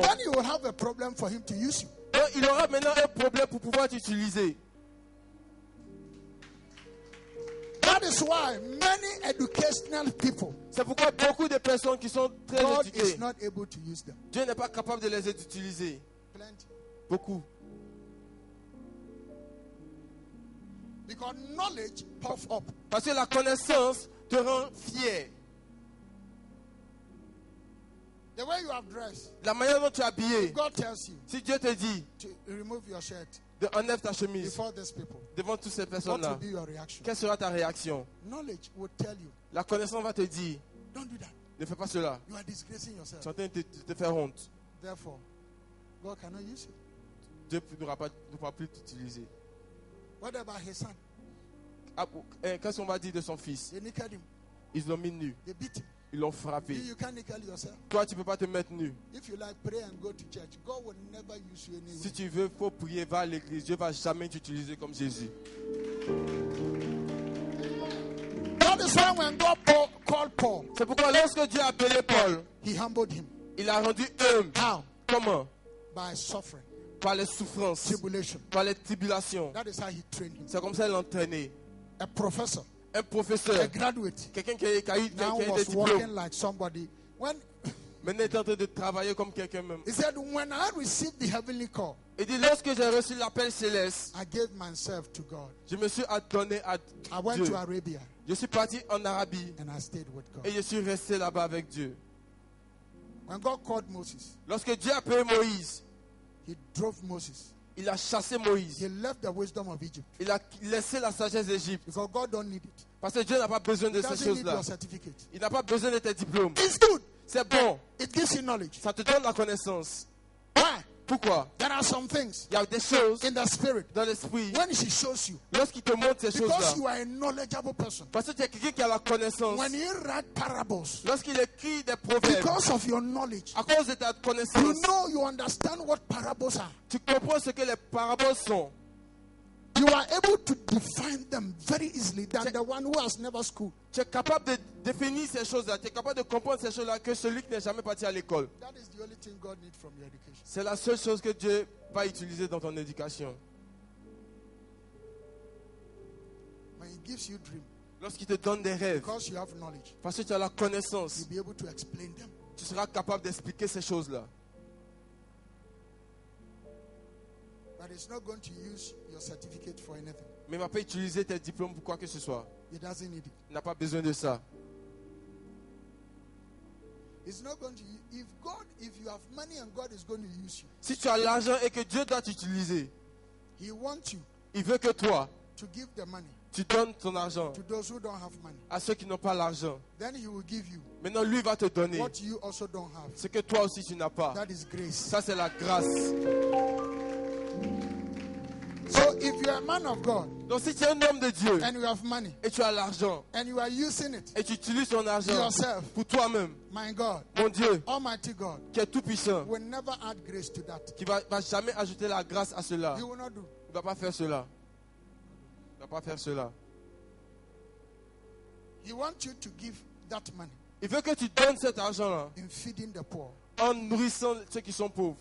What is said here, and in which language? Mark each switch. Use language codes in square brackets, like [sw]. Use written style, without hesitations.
[en] then you will have a problem for Him to use you. [fr] donc il aura maintenant un problème pour pouvoir t'utiliser. [en] That is why many educational people, [fr] C'est pourquoi beaucoup de personnes qui sont très [en] God [fr] éduquées, [en] is not able to use them. [fr] Dieu n'est pas capable de les utiliser. [en] Plenty. [fr] Beaucoup. [en] Because knowledge puff up. [fr] Parce que la connaissance te rend fier. [en] The way you have dressed, [fr] La manière dont tu es habillé. [en] God tells you [fr] Si Dieu te dit [en] to remove your shirt [fr] de enlève ta chemise [en] before these people. [fr] devant toutes ces [en] What will [fr] personnes-là, [en] be your reaction? [fr] quelle sera ta réaction? [en] Knowledge will tell you, [fr] La connaissance va te dire, [en] don't do that. [fr] ne fais pas cela. [en] You are disgracing yourself. [fr] Tu es en train de te faire honte. [en] Therefore, God cannot use you. [fr] Dieu ne pourra plus t'utiliser. [en] What about his son? [fr] Qu'est-ce qu'on va dire de son fils? [en] They naked him. [fr] Ils l'ont mis nu. [en] They beat him. [fr] Ils l'ont frappé. [en] You can't naked yourself. [fr] Toi, tu ne peux pas te mettre nu. [en] If you like, pray and go to church. God will never use you anyway. [fr] Si tu veux, il faut prier, va à l'église. Dieu ne va jamais t'utiliser comme Jésus. [en] That is why when God called Paul, [fr] C'est pourquoi lorsque Dieu a appelé Paul, [en] he humbled him. [fr] il l'a rendu humble. [en] How? [fr] Comment? [en] By suffering, [fr] Par les souffrances, [en] tribulation. [fr] par les tribulations. [en] That is how he trained him. [fr] C'est comme ça qu'il l'a entraîné. [en] A professor, [fr] Un professeur, [en] a graduate, [fr] quelqu'un qui a eu [en] now [fr] des [en] was [fr] diplômes, [en] working like somebody. When [fr] maintenant il est en train de travailler comme quelqu'un même. [en] he said, when I received the heavenly call, [fr] Il dit, lorsque j'ai reçu l'appel céleste, [en] I gave myself to God. [fr] je me suis adonné à [en] I went [fr] Dieu. [en] to Arabia [fr] Je suis parti en Arabie [en] and I stayed with God. [fr] et je suis resté là-bas avec Dieu. [en] When God called Moses, [fr] Lorsque Dieu a appelé Moïse, [en] he drove Moses. [fr] il a chassé Moïse. [en] He left the wisdom of Egypt [fr] Il a laissé la sagesse d'Égypte. [en] because God don't need it. [fr] Parce que Dieu n'a pas besoin de [en] He [fr] ces [en] doesn't need [fr] choses-là. [en] your certificate. [fr] Il n'a pas besoin de tes diplômes. [en] It's good. [fr] C'est bon. [en] It gives you knowledge. [fr] Ça te donne la connaissance. [en] Why? [fr] Pourquoi? [en] There are some things [fr] Il y a des choses [en] in the spirit [fr] dans l'esprit. [en] when he shows you, [fr] Lorsqu'il te montre ces [en] because [fr] choses-là, [en] you are a knowledgeable person. [fr] parce que tu es quelqu'un qui a la connaissance. [en] When you write parables, [fr] Lorsqu'il écrit des proverbes, [en] because of your knowledge, [fr] à cause de ta [en] you [fr] connaissance, [en] know, you understand what parables are. [fr] tu comprends ce que les paraboles sont. [en] You are able to define them very easily than the one who has never schooled. [fr] Tu es capable de définir ces choses-là. Tu es capable de comprendre ces choses-là que celui qui n'est jamais parti à l'école. [en] That is the only thing God needs from your education. [fr] C'est la seule chose que Dieu va utiliser dans ton éducation. [en] When he gives you dream, [fr] Lorsqu'il te donne des rêves, [en] because you have knowledge, [fr] parce que tu as la connaissance, [en] you'll be able to explain them. [fr] tu seras capable d'expliquer ces choses-là. [en] But it's not going to use your certificate for anything. [fr] Mais il ne va pas utiliser tes diplômes pour quoi que ce soit. [en] He doesn't need it. [fr] Il n'a pas besoin de ça. [en] It's not going to. If you have money and God is going to use you, [fr] Si tu as l'argent et que Dieu doit t'utiliser, [en] He wants you [fr] il veut que toi, [en] to give the money [fr] tu donnes ton argent [en] to those who don't have money. [fr] à ceux qui n'ont pas l'argent. [en] Then He will give you [fr] Maintenant, lui va te donner [en] what you also don't have. [fr] ce que toi aussi tu n'as pas. [en] That is grace. [fr] Ça, c'est la grâce. [en] So if you're a man of God [fr] Donc, si tu es un homme de Dieu [en] and you have money [fr] et tu as l'argent [en] and you are using it, [fr] et tu utilises ton argent [en] yourself, [fr] pour toi-même, [en] my God, [fr] mon Dieu, [en] Almighty God, [fr] qui est tout puissant, [en] will never add grace to that. [fr] qui va jamais ajouter la grâce à cela, [en] He will not do. [fr] il ne va pas faire cela. Il ne va pas faire cela. [en] He wants you to give that money [fr] Il veut que tu donnes cet argent-là [en] in feeding the poor. [fr] en nourrissant ceux qui sont pauvres.